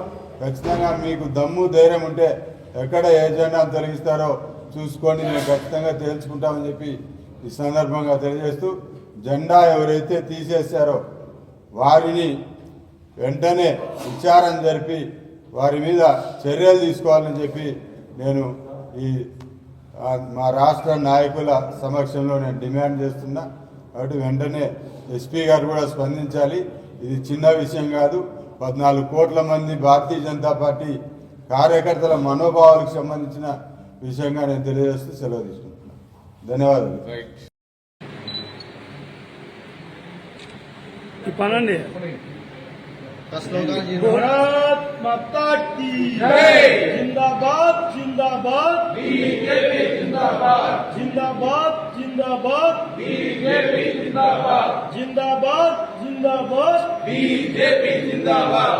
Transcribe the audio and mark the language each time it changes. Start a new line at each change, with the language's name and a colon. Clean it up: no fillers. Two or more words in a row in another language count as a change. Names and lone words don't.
Telugu: ఖచ్చితంగా మీకు దమ్ము ధైర్యం ఉంటే ఎక్కడ ఏ జెండా తొలగిస్తారో చూసుకొని మేము ఖచ్చితంగా తేల్చుకుంటామని చెప్పి ఈ సందర్భంగా తెలియజేస్తూ, జెండా ఎవరైతే తీసేశారో వారిని వెంటనే విచారణ జరిపి వారి మీద చర్యలు తీసుకోవాలని చెప్పి నేను మా రాష్ట్ర నాయకుల సమక్షంలో నేను డిమాండ్ చేస్తున్నా. కాబట్టి వెంటనే ఎస్పీ గారు కూడా స్పందించాలి. ఇది చిన్న విషయం కాదు. 14 కోట్ల మంది భారతీయ జనతా పార్టీ కార్యకర్తల మనోభావాలకు సంబంధించిన విషయంగా నేను తెలియజేస్తూ సెలవు తీసుకుంటున్నాను. ధన్యవాదాలు.
Hindi: भारत माता की जय, जिंदाबाद जिंदाबाद बीजेपी, जिंदाबाद जिंदाबाद जिंदाबाद बीजेपी, जिंदाबाद जिंदाबाद जिंदाबाद बीजेपी, जिंदाबाद।